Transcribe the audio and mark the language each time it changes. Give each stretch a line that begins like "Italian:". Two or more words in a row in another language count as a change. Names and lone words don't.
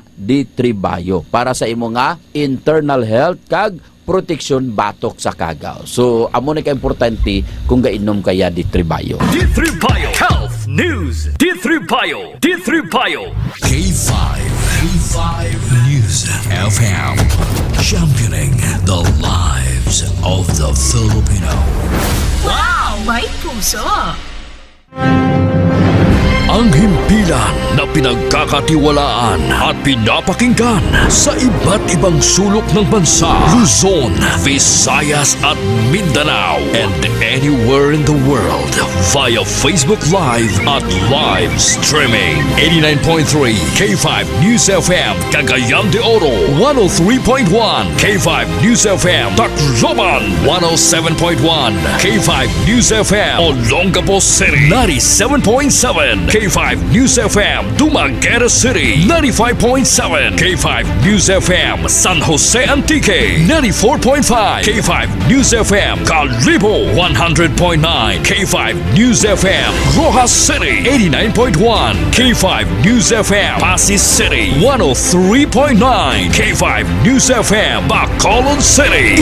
Hiligaynon: D3 Bio para sa imo nga internal health kag protection batok sa kagaw. So amo na ka importante kung gainom kaya D3 Bio. D3 Bio Health News. D3 Bio. D3 Bio. K5 News FM,
English: championing the lives of the Filipino.
Filipino: Wow! May puso! Ang himpilan na pinagkakatiwalaan at pinapakinggan sa iba't ibang sulok ng bansa, Luzon, Visayas at Mindanao,
English: and anywhere in the world via Facebook Live at live streaming. 89.3 K5 News FM, Cagayan de Oro, 103.1 K5 News FM, Tacloban, 107.1 K5 News FM, Olongapo City, 97.7 K5 News FM, Dumaguete City, 95.7 K5 News FM, San Jose Antique, 94.5 K5 News FM, Calibo, 100.9 K5 News FM, Rojas City, 89.1 K5 News FM, Pasig City, 103.9 K5 News FM, Bacolod City.